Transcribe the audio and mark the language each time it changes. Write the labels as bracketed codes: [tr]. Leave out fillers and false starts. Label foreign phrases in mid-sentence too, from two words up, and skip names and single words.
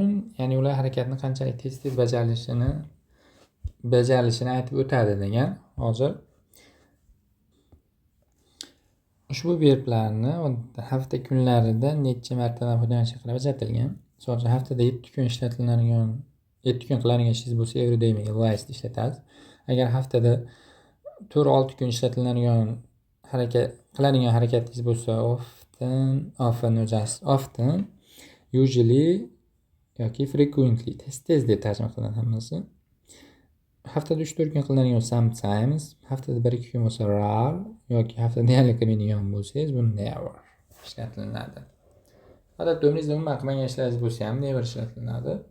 [uz] Ya'ni ular harakatni qanchalik tez bajarilishini aytib o'tadi degan. Hozir ushbu verblarni hafta kunlarida necha martadan foydalanish qilib ajratilgan. Misol uchun haftada 7 kun ishlatiladigan, 7 kun qiladigan ishingiz bo'lsa, [en] every day live ishlatasiz. [uz] Agar haftada 4-6 kun ishlatiladigan qiladigan harakatingiz bo'lsa, [en] often, usually [uz] yoki [en] frequently, [uz] tez deb tarjima qilinadi hammasi. Haftada 3-4 kun qilinadigan sometimes, haftada 1-2 kun bo'lsa rare yoki haftada deyarli qilmaydigan bo'lsangiz, bu never ishlatilinadi. Odatda umringizda umuman qilmagan ishlaringiz bo'lsa ham never ishlatilinadi.